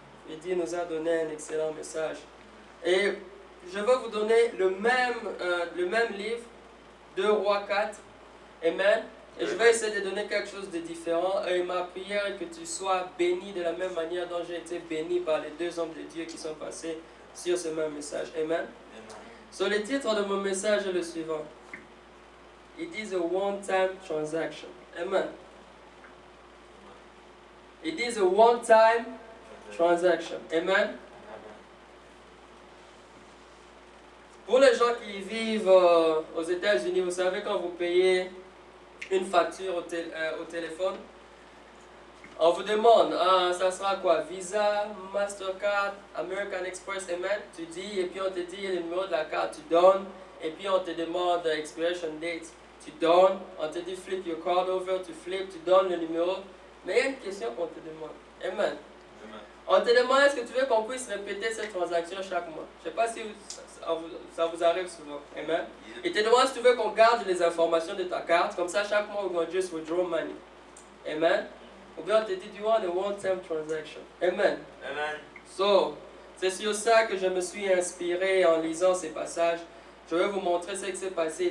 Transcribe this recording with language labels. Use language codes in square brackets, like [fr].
[fr] Et Dieu nous a donné un excellent message. Et je vais vous donner le même livre, 2 Rois 4. Amen. Et je vais essayer de donner quelque chose de différent. Et ma prière est que tu sois béni de la même manière dont j'ai été béni par les 2 hommes de Dieu qui sont passés sur ce même message. Amen. So, le titre de mon message est le suivant. [en] It is a one-time transaction. Amen. It is a one-time transaction. Amen. [fr] Pour les gens qui vivent aux États-Unis, vous savez, quand vous payez une facture au téléphone, on vous demande, ça sera quoi? [en] Visa, Mastercard, American Express, Amen. [fr] Tu dis, et puis on te dit le numéro de la carte, tu donnes, et puis on te demande [en] expiration date, [fr] tu donnes, on te dit [en] flip your card over, [fr] tu flips, tu donnes le numéro. Mais il y a une question qu'on te demande. Amen. On te demande, est-ce que tu veux qu'on puisse répéter cette transaction chaque mois? Je ne sais pas si ça vous arrive souvent. Amen. Il te demande si tu veux qu'on garde les informations de ta carte, comme ça chaque mois, [en] we're going to just withdraw money. Amen. [fr] Ou bien on te dit, [en] do you want a one-time transaction? Amen. Amen. [fr] So, c'est sur ça que je me suis inspiré en lisant ces passages. Je vais vous montrer ce qui s'est passé.